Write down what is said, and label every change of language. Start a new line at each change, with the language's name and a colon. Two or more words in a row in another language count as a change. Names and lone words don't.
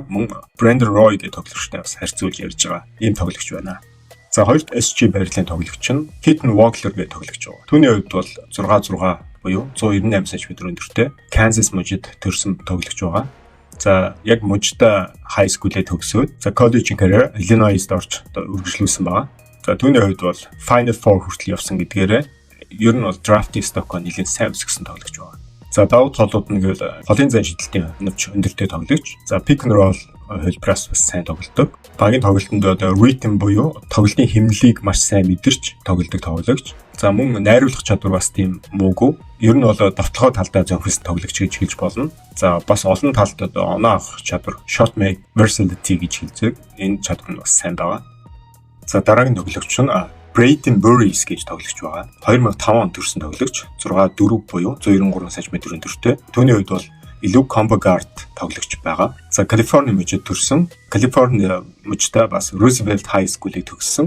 Mongolian: Мөн Brandon Roy гэх тоглогчтой бас харьцуулж ярьж байгаа. Ийм тоглогч байна. За хоёрт SG барилын тоглогч нь Keaton Walker гэх тоглогч байгаа. Түүний хувьд бол 6-6 буюу 198 см өндөртэй Kansas мужид төрсэн тоглогч байгаа. За яг мужид
English: high school-
Mongolian: ээ төгсөөд за
English: college career
Mongolian: Illinois-д орж үргэлжлүүлсэн байгаа. За түүний хувьд бол
English: Final Four
Mongolian: хүртэл явсан гэдгээрээ ер нь бол
English: draft stock-
Mongolian: оо нэлээд сайн өсгсөн тоглогч байгаа. За давуу талууд нь гэвэл голын зан шидэлтийн нөвч өндөртэй тоглогч. За
English: pick and roll
Mongolian: хөлбраас бас сайн тоглодог. Багийн тоглолтод rhythm буюу тоглолтын хэмнэлийг маш сайн мэдэрч тоглодог тоглогч. За мөн найруулах чадвар бас тийм муугүй. Ер нь бол довтлогоо талдаа зөнхөлс тоглогч гэж хэлж болно. За бас олон талд оноо авах чадвар,
English: shot make versatility
Mongolian: гэж хэлдэг. Энэ чадвар нь бас сайн байгаа. За дараагийн тоглогч нь Brayden Burris гэж тоглогч байгаа. 2005 онд төрсэн тоглогч. 6'4" буюу 193 см өндөртэй. Түүний хувьд бол илүү
English: combo guard
Mongolian: тоглогч байгаа. За Калифорни мужид төрсэн. Калифорни мужид бас Roosevelt High School-ыг төгссөн.